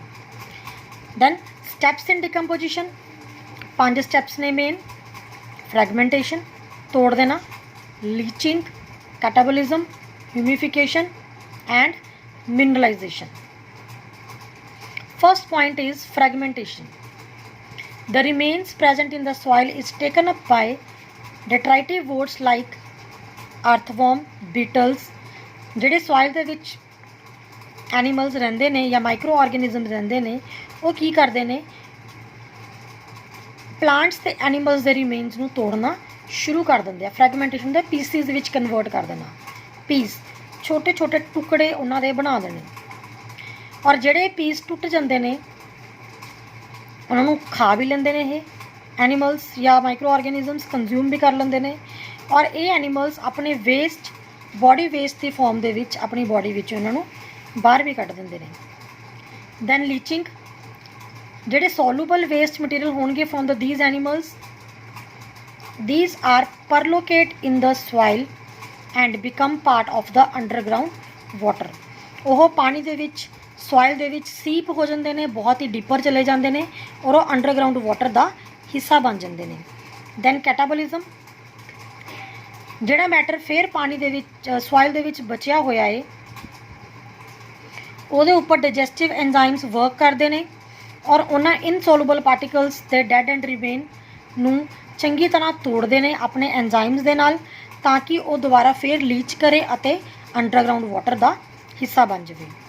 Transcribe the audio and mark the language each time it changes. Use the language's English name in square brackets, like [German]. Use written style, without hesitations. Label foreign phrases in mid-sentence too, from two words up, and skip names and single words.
[English] then steps in decomposition, 5 steps ने मेन. फ्रैगमेंटेशन [Hindi] तोड़ देना, [English] leaching, catabolism, humification and mineralization. first point is fragmentation. The remains present in the soil is taken up by detritive worms like earthworm, beetles. [Punjabi] ਜਿਹੜੇ soil ਦੇ ਵਿੱਚ ਐਨੀਮਲਸ ਰਹਿੰਦੇ ਨੇ ਜਾਂ [English] micro organisms [Punjabi] ਰਹਿੰਦੇ ਨੇ, ਉਹ ਕੀ ਕਰਦੇ ਨੇ? ਪਲਾਂਟਸ ਤੇ ਐਨੀਮਲਸ ਦੇ ਰਿਮੇਨਸ ਨੂੰ ਤੋੜਨਾ ਸ਼ੁਰੂ ਕਰ ਦਿੰਦੇ ਆ. ਫਰੈਗਮੈਂਟੇਸ਼ਨ ਦੇ ਪੀਸਿਸ ਦੇ ਵਿੱਚ ਕਨਵਰਟ ਕਰ ਦੇਣਾ. ਪੀਸ ਛੋਟੇ ਛੋਟੇ ਟੁਕੜੇ ਉਹਨਾਂ ਦੇ ਬਣਾ ਦੇਣੇ, ਔਰ ਜਿਹੜੇ ਪੀਸ ਟੁੱਟ ਜਾਂਦੇ ਨੇ ਉਹਨਾਂ ਨੂੰ ਖਾ ਵੀ ਲੈਂਦੇ ਨੇ ਇਹ ਐਨੀਮਲਸ ਜਾਂ [English] micro organisms, [Punjabi] ਕੰਜ਼ਿਊਮ ਵੀ ਕਰ ਲੈਂਦੇ ਨੇ. ਔਰ ਇਹ ਐਨੀਮਲਸ ਆਪਣੇ ਵੇਸਟ, [English] body waste [Punjabi] ਦੀ ਫਾਰਮ ਦੇ ਵਿੱਚ ਆਪਣੀ ਬੋਡੀ ਵਿੱਚ ਉਹਨਾਂ ਨੂੰ ਬਾਹਰ ਵੀ ਕੱਢ ਦਿੰਦੇ ਨੇ. [English] then leaching, ਜਿਹੜੇ soluble waste material ਹੋਣਗੇ from the these animals, these are perlocate in the soil and become part of the underground water. [Punjabi] ਉਹ ਪਾਣੀ ਦੇ ਵਿੱਚ, ਸੋਇਲ ਦੇ ਵਿੱਚ ਸੀਪ ਹੋ ਜਾਂਦੇ ਨੇ, ਬਹੁਤ ਹੀ ਡੀਪਰ ਚਲੇ ਜਾਂਦੇ ਨੇ ਔਰ ਉਹ [English] underground water [Punjabi] ਦਾ ਹਿੱਸਾ ਬਣ ਜਾਂਦੇ ਨੇ. ਦੈਨ ਕੈਟਾਬੋਲਿਜ਼ਮ, ਜਿਹੜਾ ਮੈਟਰ ਫਿਰ ਪਾਣੀ ਦੇ ਵਿੱਚ, ਸੋਇਲ ਦੇ ਵਿੱਚ ਬਚਿਆ ਹੋਇਆ ਹੈ, ਉਹਦੇ ਉੱਪਰ [English] digestive enzymes work [Punjabi] ਕਰਦੇ ਨੇ ਔਰ ਉਹਨਾਂ [English] insoluble particles [Punjabi] ਦੇ [English] dead and remain [Punjabi] ਨੂੰ ਚੰਗੀ ਤਰ੍ਹਾਂ ਤੋੜਦੇ ਨੇ ਆਪਣੇ ਐਂਜ਼ਾਈਮਸ ਦੇ ਨਾਲ, ਤਾਂ ਕਿ ਉਹ ਦੁਬਾਰਾ ਫਿਰ ਲੀਚ ਕਰੇ ਅਤੇ [English] underground water [Punjabi] ਦਾ ਹਿੱਸਾ ਬਣ ਜਾਵੇ.